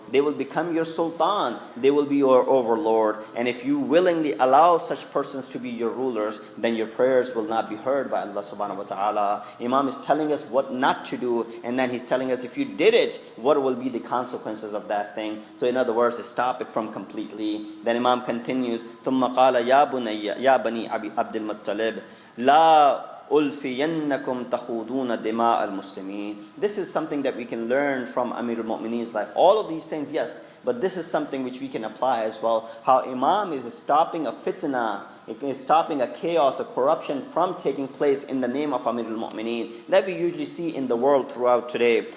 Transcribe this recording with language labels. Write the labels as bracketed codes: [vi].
[en] They will become your sultan. They will be your overlord. And if you willingly allow such persons to be your rulers, then your prayers will not be heard by Allah subhanahu wa ta'ala. Imam is telling us what not to do, and then he's telling us if you did it, what will be the consequences of that thing. So in other words, stop it from completely. Then Imam continues, [ar] ثُمَّ قَالَ يَا بُنَيَّ يَا بَنِي عَبْدِ الْمُطَّلِبِ لَا أُلْفِيَنَّكُمْ تَخُوضُونَ دِمَاءَ الْمُسْلِمِينَ. [en] This is something that we can learn from Amir al-Mu'mineen's life. All of these things, yes, but this is something which we can apply as well. How Imam is stopping a fitna, is stopping a chaos, a corruption from taking place in the name of Amir al-Mu'mineen that we usually see in the world throughout today.